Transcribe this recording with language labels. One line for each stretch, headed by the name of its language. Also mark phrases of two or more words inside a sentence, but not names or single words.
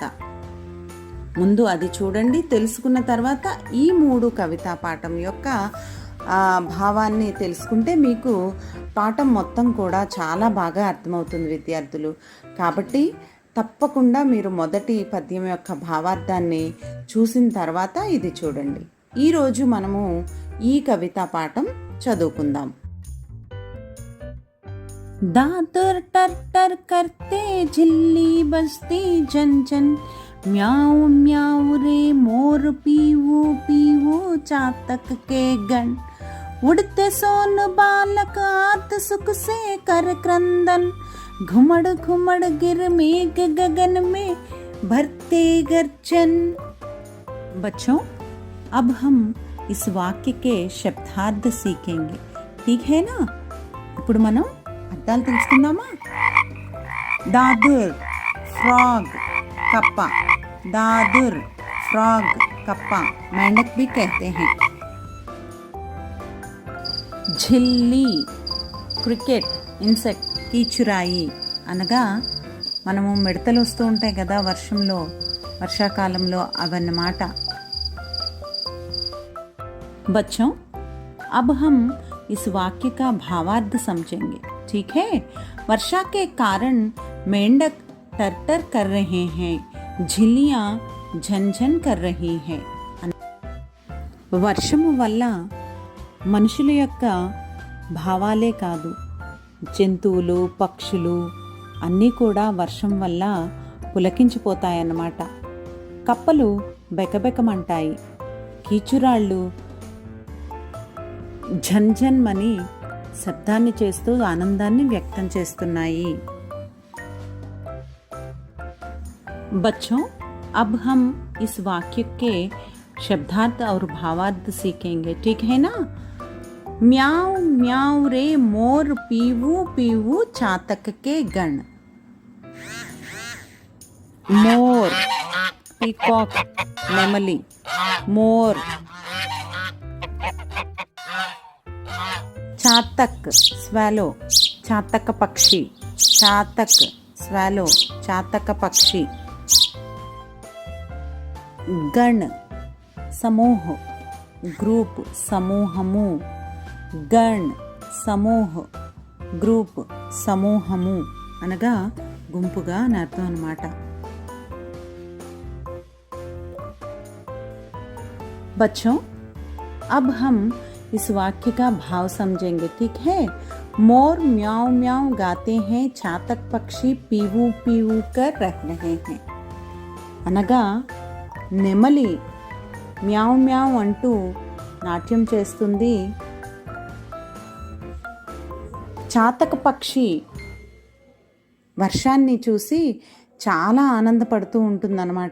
Telugu: ముందు అది చూడండి, తెలుసుకున్న తర్వాత ఈ 3 కవితా పాఠం యొక్క భావాన్ని తెలుసుకుంటే మీకు పాఠం మొత్తం కూడా చాలా బాగా అర్థమవుతుంది విద్యార్థులు. కాబట్టి తప్పకుండా మీరు మొదటి పద్యం యొక్క భావార్థాన్ని చూసిన తర్వాత ఇది చూడండి. ఈరోజు మనము ఈ కవితా పాఠం చదువుకుందాం.
Hindi: दादर टर टर करते झिल्ली बजते झन झन, म्याऊ म्याऊ रे मोर पीवू पीवू चातक के गण, उड़ते सोन बालक आत सुख से कर क्रंदन, घुमड़ घुमड़ गिर मेघ गगन में भरते गर्जन. बच्चों, अब हम इस वाक्य के शब्दार्थ सीखेंगे, ठीक है ना?
Telugu: ఇప్పుడు మనం అర్థాలు తెలుసుకుందామా?
Hindi: దాదుర్ फ्रॉग कप्पा, दादुर फ्रॉग कप्पा, मेंढक भी कहते हैं.
Telugu: झिल्ली
English: cricket, insect,
Telugu: కీచురాయి అనగా మనము మిడతలు వస్తూ ఉంటాయి కదా వర్షాకాలంలో, అవన్నమాట.
Hindi: बच्चों, अब हम इस वाक्य का भावार्थ समझेंगे, ठीक है? वर्षा के कारण मेंढक टर-टर कर रहे हैं, झिल्लियाँ झन-झन कर रही हैं.
Telugu: వర్షము వల్ల మనుషుల యొక్క భావాలే కాదు, జంతువులు, పక్షులు అన్నీ కూడా వర్షం వల్ల పులకించిపోతాయన్నమాట. కప్పలు బెకబెకమంటాయి, కీచురాళ్ళు ఝన్ఝన్మని శబ్దాన్ని చేస్తూ ఆనందాన్ని వ్యక్తం చేస్తున్నాయి.
Hindi: बच्चों, अब हम इस वाक्य के शब्दार्थ और भावार्थ सीखेंगे, ठीक है ना? म्याऊ म्याऊ रे मोर पीवू पीवू चातक के गण. मोर पीकॉक नेमली, मोर. चातक स्वैलो, चातक पक्षी, चातक स्वैलो, चातक पक्षी. गण समूह, ग्रुप,
Telugu: సమూహము.
Hindi: गण समूह,
Telugu: గ్రూప్, సమూహము అనగా గుంపుగా అని అర్థం అన్నమాట.
Hindi: बच्चों, अब हम इस वाक्य का भाव समझेंगे, ठीक है? मोर म्याऊ म्याऊ गाते हैं, चातक पक्षी पीवू पीवू कर रह रहे हैं.
Telugu: అనగా నెమలి మ్యావ్ మ్యావ్ అంటూ నాట్యం చేస్తుంది, చాతక పక్షి వర్షాన్ని చూసి చాలా ఆనందపడుతూ ఉంటుందన్నమాట.